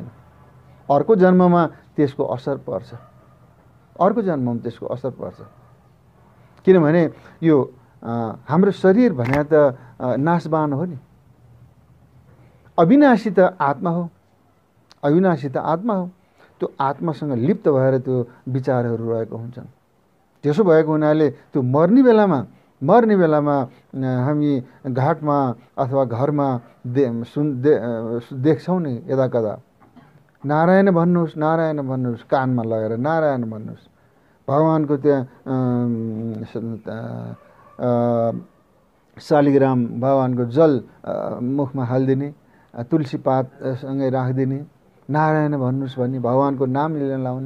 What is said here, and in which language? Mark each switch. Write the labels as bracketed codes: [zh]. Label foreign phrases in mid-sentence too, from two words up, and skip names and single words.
[ne] अर्को जन्ममा त्यसको असर पर्छ, किनभने यो हाम्रो शरीर भने त नाशवान हो नि, अविनाशी त आत्मा हो, त्यो आत्मासँग लिप्त भएर त्यो विचारहरू रहेको हुन्छन्। त्यसो भएको हुनाले त्यो मर्ने बेलामा हामी घाटमा अथवा घरमा देख्छौँ नि यदा कदा, नारायण भन्नुहोस्, कानमा लगेर नारायण भन्नुहोस्। भगवानको त्यहाँ शालिग्राम भगवानको जल मुखमा हालिदिने, तुलसी पातसँगै राखिदिने, नारायण भन्नुहोस् भन्ने, भगवानको नाम लिन लाउने।